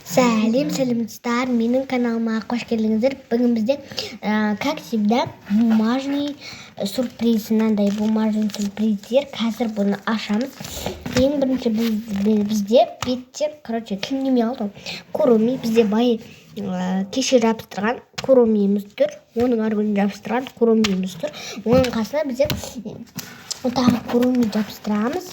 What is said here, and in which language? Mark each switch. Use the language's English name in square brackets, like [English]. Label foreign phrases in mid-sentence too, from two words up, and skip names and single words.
[Kazakh] Сәлем достар, менің каналыма қош келдіңіздер. Бүгін бізде, [Russian] как всегда, бумажный сюрприз, [Kazakh] мынандай [Russian] бумажный сюрприздер. [Kazakh] Қазір бұны ашамыз. Ең бірінші бізде бетте, кім неме алды? Куруми, бізде бай кеше жабыстырған курумиіміз тұр. Оның аргүні жабыстырған курумиіміз тұр. Оның қасына бізде тағы куруми жабыстырамыз.